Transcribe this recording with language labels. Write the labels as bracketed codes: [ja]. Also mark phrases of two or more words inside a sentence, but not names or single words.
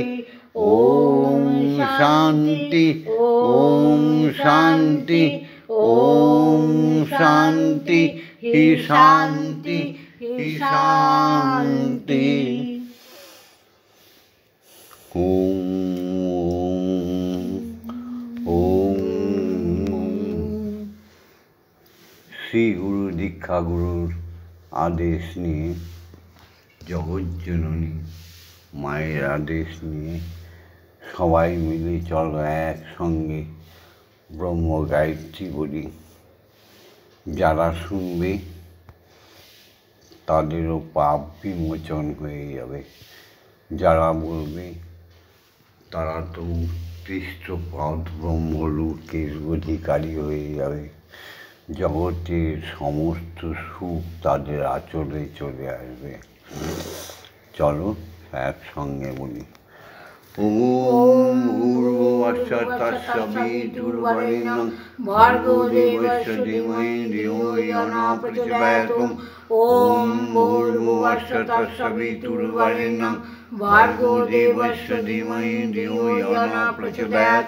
[sa] ॐ शान्ति ॐ शान्ति ॐ शान्ति हि शान्ति हि शान्ति। [bn] শ্রী গুরু দীক্ষা গুরুর আদেশ নিয়ে জগজ্জননী মায়ের আদেশ নিয়ে সবাই মিলে চলো একসঙ্গে ব্রহ্ম গায়ত্রী বলি। যারা শুনবে তাদেরও পাপ বিমোচন হয়ে যাবে, যারা বলবে তারা তো উৎকৃষ্ট পদ ব্রহ্মলোকের অধিকারী হয়ে যাবে। জগতের সমস্ত সুখ তাদের আঁচলে চলে আসবে। চলো একসঙ্গে বলি। [sa] ॐ भूर्भुवस्सुः तत्सवितुर्वरेण्यं भर्गो देवस्य धीमहि धियो यो न प्रचोदयात्। ॐ भूर्भुवस्सुः तत्सवितुर्वरेण्यं भर्गो देवस्य धीमहि धियो यो न प्रचोदयात्।